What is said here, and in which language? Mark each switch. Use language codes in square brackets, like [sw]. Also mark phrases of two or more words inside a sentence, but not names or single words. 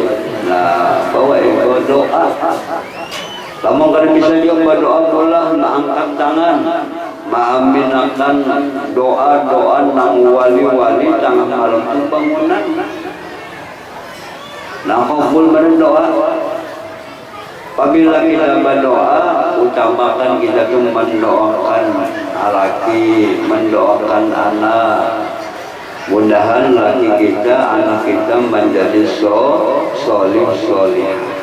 [id] Nah, bawa ikut doa. [bjn] Kamu kada bisa juga berdoa pula, angkat tangan, mengaminakan doa-doa nang wali-wali tengah malam itu bangunan. [id] Nah, kabul berdoa. Apabila kita berdoa, utamakan kita itu mendoakan laki, mendoakan anak. Mudahan laki kita, anak kita menjadi solih.